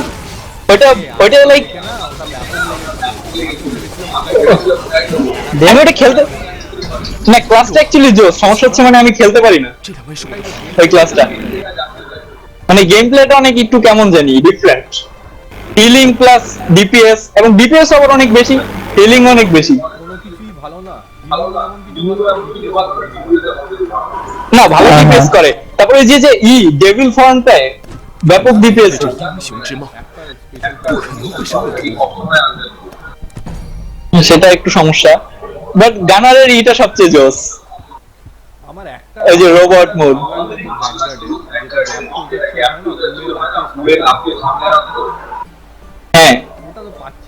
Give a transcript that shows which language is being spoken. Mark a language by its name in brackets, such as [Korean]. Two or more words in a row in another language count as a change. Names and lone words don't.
[Bangla] ওইটা লাইক আমি ওটা খেলতে না, [English] classটা actually [Bangla] জোস, সমস্যা হচ্ছে মানে আমি খেলতে পারি না ওই ক্লাসটা, মানে [English] game playটা [Bangla] অনেক একটু কেমন জানি ডিফারেন্ট, [English] healing plus DPS, [Bangla] এবং ডিপিএস আবার অনেক বেশি, হিলিং অনেক বেশি। কোনো কিছুই ভালো না, না ভালো ডিপিএস করে, তারপরে যে যে [English] devil formটায় [Bangla] ব্যাপক ডিপিএস, [Chinese] 英雄之貌，不可能会是问题。 [Bangla] সেটা একটু সমস্যা, [English] but gunnerের [Bangla] ইটা সবচেয়ে জোস, আমার একটা এই যে [English] robot mode. [Bangla] হ্যাঁ ওটা তো পাচ্ছি